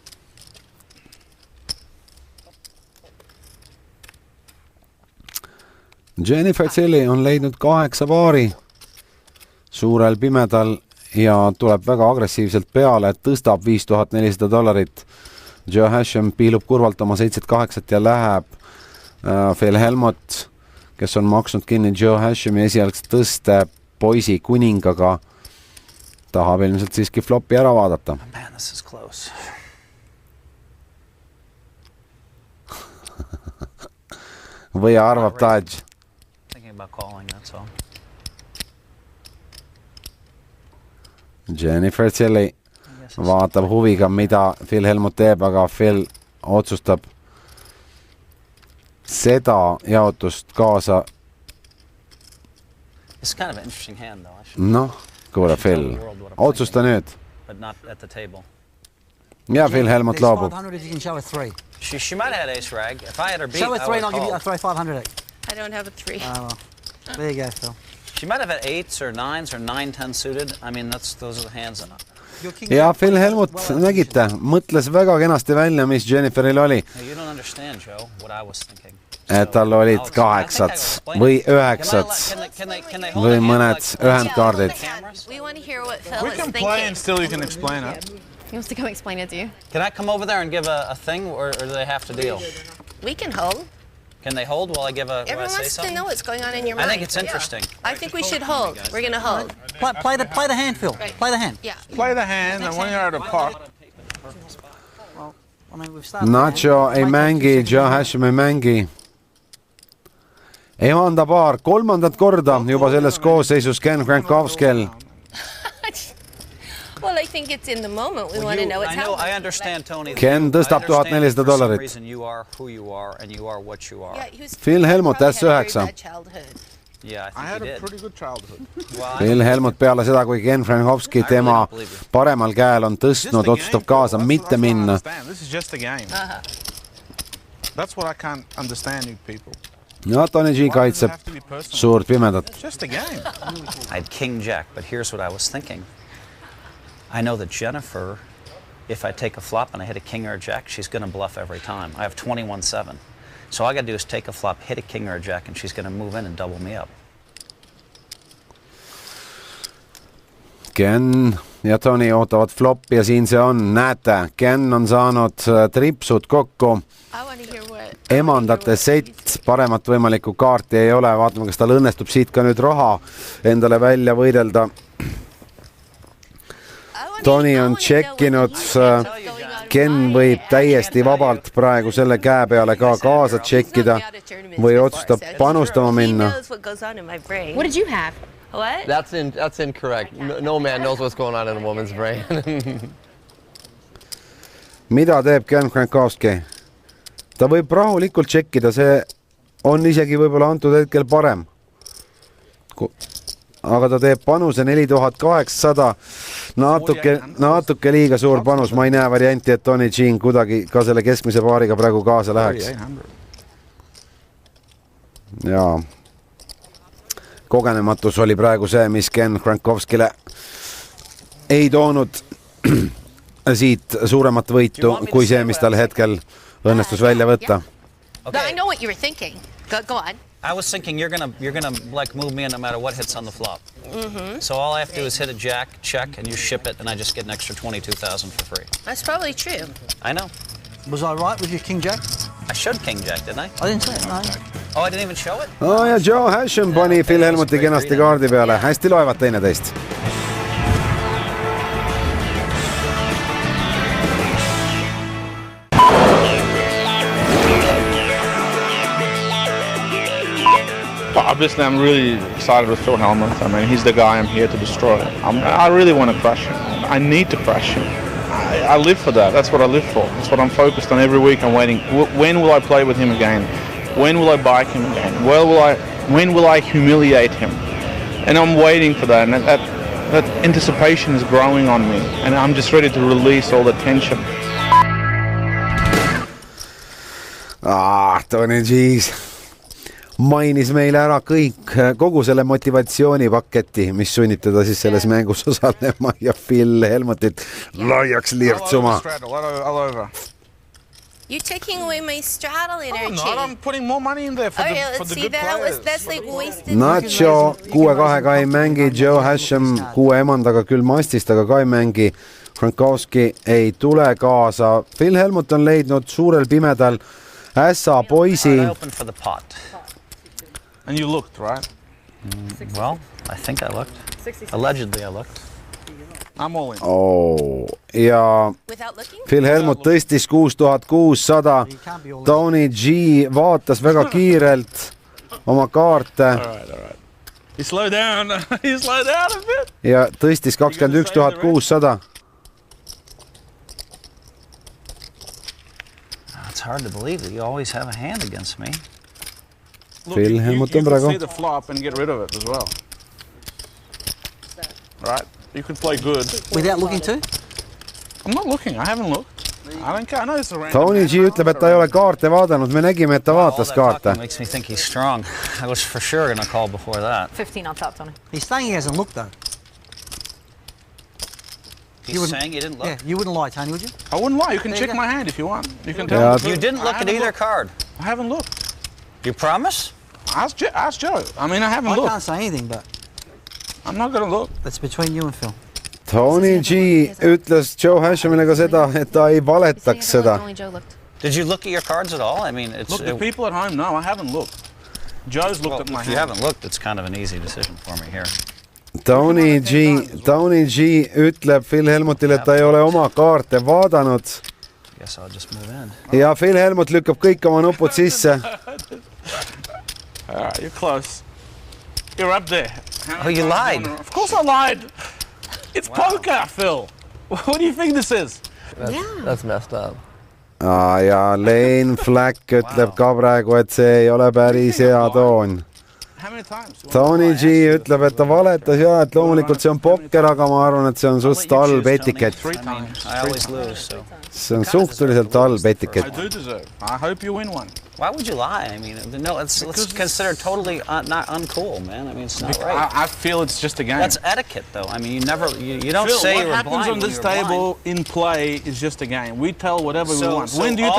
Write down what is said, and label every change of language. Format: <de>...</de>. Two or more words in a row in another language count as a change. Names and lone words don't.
<et>Jennifer Tilly on leidnud 8 paari suurel pimedal ja tuleb väga agressiivselt peale, et tõstab $5400. Joe Hashem piilub kurvalt oma 7-8 ja läheb. Phil Hellmuth, kes on maksnud kinni Joe Hashemi esialgse tõste poisi kuningaga, tahab ilmselt siiski flopi ära vaadata.</et> <en>Man, this is close.</en> <et>Või arvab Taj?</et> <en>Thinking about calling, that's all.</en> <et>Jennifer Tilly vaatab huviga, mida Phil Hellmuth teeb, aga Phil otsustab seda jaotust kaasa.</et> <en>It's kind of an interesting hand, though.</en> <et>Noh, kuule Phil, otsusta nüüd.</et> <en>But not at the table.</en> <et>Ja Phil Hellmuth loobub.</et> <en>She might have had ace rag. If I had her beat, show a 3 and I'll called. give you a throw 500. I don't have a 3. Oh, well. There you go, Phil. She might have had 8s or 9s or 9-10 suited. I mean, those are the hands.</en> <et>Ja Phil Hellmuth, nägite, mõtles väga kenasti välja, mis Jenniferil oli.</et> <en>You don't understand, Joe, what I was thinking.</en> <et>et tal olid 8 või 9 või mõned ühendkaardid.</et> <en>We want to hear what Phil We is can play thinking. and still you can explain it. He wants to come explain it to you. Can I come over there and give a thing, or do they have to deal? We can hold. Can they hold while I give a? While I Everyone say wants to something? know what's going on in your I mind. think it's interesting. I think we should hold. We're going to hold. Play the hand, Phil. Play the hand. Yeah. Play the hand, and when you're at a pot, I mean, we've started.</en> <et>Nacho ei mängi, Joe Hashim ei mängi. Emanda paar 3. korda juba selles koosseisus Ken Krankovskel.</et> <en>Well, I think it's in the moment. We want to know what's I know. I happening. understand, Tony.</en> <et>Ken tõstab $1400.</et> <en>For some reason, you are who you are, and you are what you are. Yeah, he was- Phil Helmut probably had a very S9. bad childhood. Yeah, I I had think a you pretty did. good childhood. Well,</en> <et>Phil Helmut peale seda, kui Ken Krankovski tema paremal käel on tõstnud, otsustab kaasa mitte minna.</et> <en>This is just a game. That's what I can't understand, you people.</en> <et>Ja Tony G</et> <en>Why does it</en> <et>kaitseb</et> <en>have to be personal?</en> <et>suurt pimedat.</et> <en>It's just a game. I had King Jack, but here's what I was thinking. I know that Jennifer, if I take a flop and I hit a king or a jack, she's going to bluff every time. I have 21-7. So all I got to do is take a flop, hit a king or a jack, and she's going to move in and double me up.</en> <et>Ken ja Tony ootavad flopi ja siin see on, näete, Ken on saanud tripsud kokku.</et> <en>I want to hear what.</en> <et>Emandate sett, paremat võimalikku kaarti ei ole, vaatame, kas tal õnnestub siit ka nüüd raha endale välja võidelda. Tony on tšekkinud, Ken võib täiesti vabalt praegu selle käe peale ka kaasa tšekkida või otsustab panustama minna.</et> <en>He knows what goes on in my brain. What did you have? What? That's incorrect. No man knows what's going on in a woman's brain.</en> <et>Mida teeb Ken Krankovski? Ta võib rahulikult tšekkida, see on isegi võib-olla antud hetkel parem. Aga ta teeb panuse 4800, natuke liiga suur panus, ma ei näe varianti, et Tony Jean kuidagi ka selle keskmise paariga praegu kaasa läheks. Ja kogenematus oli praegu see, mis Ken Krankovskile ei toonud siit suuremat võitu kui see, mis tal hetkel õnnestus välja võtta.</et> <en>No, I know what you were thinking. Go on. I was thinking you're gonna like move me in no matter what hits on the flop. So all I have to do is hit a jack, check, and you ship it, and I just get an extra 22,000 for free. That's probably true. I know. Was I right with your King Jack? I showed King Jack, didn't I? I didn't say it, no. Oh, I didn't even show it?</en> <et>Ja Joe Hashim pani Phil Helmuti kenasti kaardi peale, hästi loevad teineteist.</et> <en>Obviously, I'm really excited with Phil Helmuth. I mean, he's the guy I'm here to destroy. I really want to crush him. I need to crush him. I live for that. That's what I live for. That's what I'm focused on every week. I'm waiting. When will I play with him again? When will I bike him again? When will I humiliate him? And I'm waiting for that. And that anticipation is growing on me. And I'm just ready to release all the tension.</en> <et>Tony G mainis meile ära kogu selle motivatsioonipaketi, mis sunnib teda siis selles mängus osalema ja Phil Helmutit laiaks lirtsuma.</et> <en>You're taking away my straddle energy. No, I'm putting more money in there for the good players. That's like wasted.</en> <et>Nacho 6-2-ga ei mängi, Joe Hashim 6 emandaga küll mastist, aga ka ei mängi. Krankovski ei tule kaasa. Phil Helmut on leidnud suurel pimedal ässa poisi.</et> <en>I opened for the pot. And you looked, right? Well, I think I looked. Allegedly I looked. I'm all in.</en> <et>Ja Phil Helmut tõstis 6600. Tony G vaatas väga kiirelt oma kaarte.</et> <en>He slowed down. He slowed down a bit.</en> <et>Ja tõstis 21600.</et> <en>It's hard to believe that you always have a hand against me. Look,</en> <et>Phil Helmut on praegu.</et> <en>You can see the flop and get rid of it as well. Right? You can play good. Without looking too? I'm not looking. I haven't looked. I don't care. I know it's a random.</en> <et>Tony G ütleb, et ta ei ole kaarte vaadanud. Me nägime, et ta vaatas kaarte.</et> <en>Makes me think he's strong. I was for sure going to call before that. 15 on top, Tony. He's saying he hasn't looked though. He's saying you didn't look? Yeah, you wouldn't lie, Tony, would you? I wouldn't lie. You can check my hand if you want. You can tell. You didn't look at either card. I haven't looked. You promise? Ask Joe. I mean, I haven't I looked. can't say anything, but I'm not going to look. that's between you and Phil.</en> <et>Tony G ütles Joe Hashamile ka seda, et ta ei valetaks seda.</et> <en>Only Joe looked. Did you look at your cards at all? I mean, it's... Look, the people at home, no, I haven't looked. Joe's looked at my If you hand. haven't looked, it's kind of an easy decision for me here.</en> <et>Tony G ütleb Phil Helmutile, et ta ei ole oma kaarte vaadanud.</et> <en>Guess I'll just move in.</en> <et>Ja Phil Helmut lükkab kõik oma nupud sisse.</et> <en>All right, you're close. You're up there. Oh, you lied. Of course I lied. It's poker, Phil. What do you think this is? That's messed up.</en> <et>Ja Lane Flack ütleb ka praegu, et see ei ole päris hea toon.</et> <en>How many times?</en> <et>Tony G ütleb, et ta valetas ja, et loomulikult see on pokker, aga ma arvan, et see on suht halb etikett.</et> <en>3 times. I always lose, so...</en> <et>See on suhteliselt halb</et> <en>I</en> <et>etikett.</et> <en>do deserve. I hope you win one. Why would you lie? I mean, no, it's considered totally not uncool, man. I mean, it's not right. I feel it's just a game. That's etiquette, though. I mean, you don't Phil, say what you're happens blind on when this you're blind. table in play is just a game. We tell whatever we So want. When do you</en>